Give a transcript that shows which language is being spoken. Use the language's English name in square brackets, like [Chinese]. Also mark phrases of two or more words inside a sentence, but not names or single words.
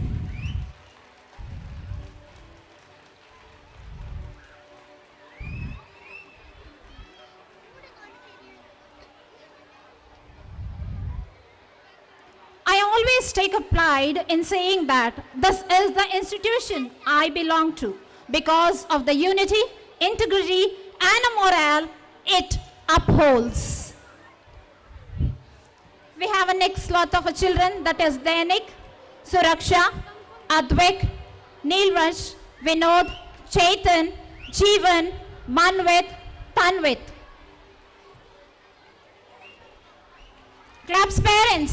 [English] I always take a pride in saying that this is the institution I belong to because of the unity, integrity, and morale it upholds. We have a next lot of children, that is Dainik, Suraksha, Advik, Neelraj, Vinod, Chaitan, Jeevan, Manvit, Tanvit. Claps, parents.